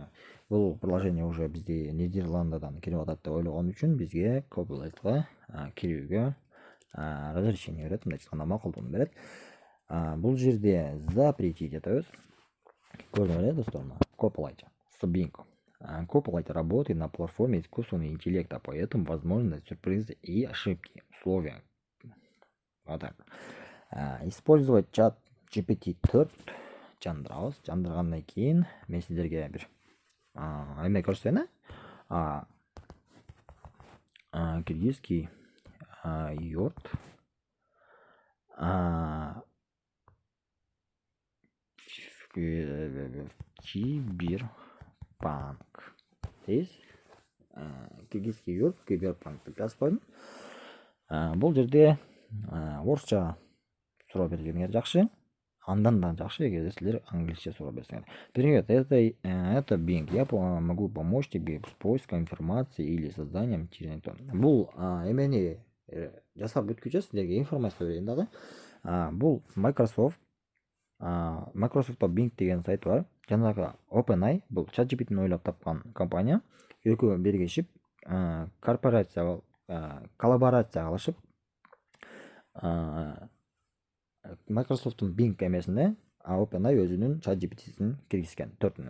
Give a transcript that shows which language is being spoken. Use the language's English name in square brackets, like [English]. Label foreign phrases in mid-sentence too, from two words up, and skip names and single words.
[Kyrgyz] Бул [Russian] приложение уже [Kyrgyz] бизде Нидерландыдан кирип атат деп ойлогон үчүн бизге Copilot'га кирүүгө разрешение берет, мындай айтканда макулдугун берет. Бул жерде запретить этебиз. Көрдүңөр, достор, Copilot, Bing. [Russian] Copilot работает на платформе искусственного интеллекта, поэтому возможны сюрпризы и ошибки. Условия. Вот так. Использовать чат GPT 4 жандырабыз. [Kyrgyz] Жандыргандан кийин мен сиздерге бир эме көрсөтөйүн. [Russian] Киргизский йорт Киберпанк. [Kyrgyz] Дейсиз. Киргизский йорт Киберпанк деп жазып койдум. Бул жерде орусча суроо бергениңер жакшы. Андан да жакшы эгерде силер англисче суроо берсеңер. [Russian] Привет, это Bing. Я могу помочь тебе с поиском информации или созданием интернета. [Kyrgyz] Бул эмени жасап бүткүчө силерге информация берейин дагы. Бул Microsoft'та Bing деген сайт бар. Жанагы OpenAI, бул ChatGPT'ни ойлоп тапкан компания. Экөө биригишип коллаборация кылышып Microsoft'тун Bing эмесине OpenAI өзүнүн ChatGPT'син киргизген 4-нү.